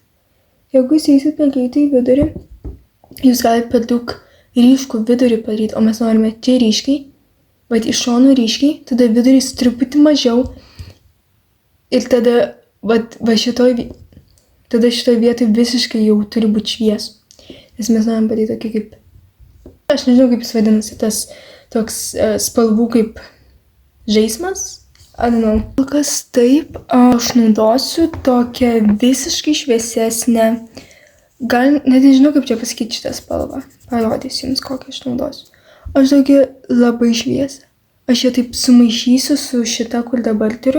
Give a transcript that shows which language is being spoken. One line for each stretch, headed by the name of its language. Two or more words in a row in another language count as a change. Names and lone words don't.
Lithuanian: Jeigu jūs eisit per greitai į vidurį, jūs galite per daug ryškų vidurį padaryti, o mes norime čia ryškiai, bet iš šonų ryškiai, tada vidurys truputį mažiau ir tada šitoj vietoj visiškai jau turi būti šviesų. Nes mes norim padaryti tokį kaip, aš nežinau kaip jis vadinasi, tas toks spalvų kaip žaismas.
English: I don't know.
Lithuanian: Kol kas taip, aš naudosiu tokią visiškai šviesesnę, gal net nežinau kaip čia pasakyti šitą spalvą. Parodysiu jums kokią aš naudosiu. Aš tokia labai šviesą. Aš ją taip sumaišysiu su šita, kur dabar turiu.